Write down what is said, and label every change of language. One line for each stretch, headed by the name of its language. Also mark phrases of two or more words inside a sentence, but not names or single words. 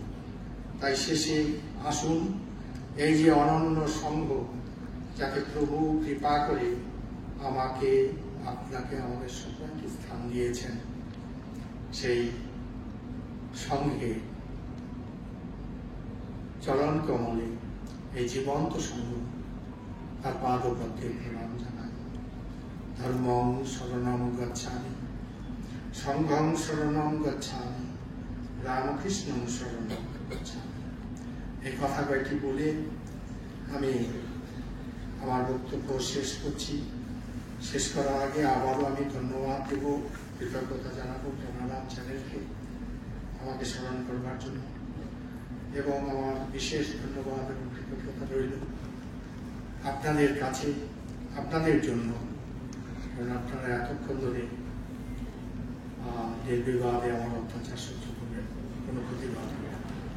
Bangla: তাই শেষে আসুন, এই যে অনন্য সংঘ, যাকে প্রভু কৃপা করে আমাকে, আপনাকে, আমাদের সবাইকে স্থান দিয়েছেন, সেই সংঘে চরণ কমলে এই জীবন্ত সংঘ তার পাদপদ্মে প্রণাম জানাই।
Sanskrit: ধর্মং শরণং গচ্ছামি, সংঘং শরণং গচ্ছামি, রামকৃষ্ণং শরণং গচ্ছামি।
Bangla: এই কথা কয়েকটি বলে আমি আমার বক্তব্য শেষ করছি। শেষ করার আগে আবারও আমি ধন্যবাদ দেব, কৃতজ্ঞতা জানাবো প্রেরণা চ্যানেলকে আমাকে স্মরণ করবার জন্য, এবং আমার বিশেষ ধন্যবাদ এবং কৃতজ্ঞতা রইল আপনাদের কাছে, আপনাদের জন্য, কারণ আপনারা এতক্ষণ ধরে নির্বিবাদে আমার অত্যাচার সহ্য করবেন, কোনো প্রতিবাদ হবে না।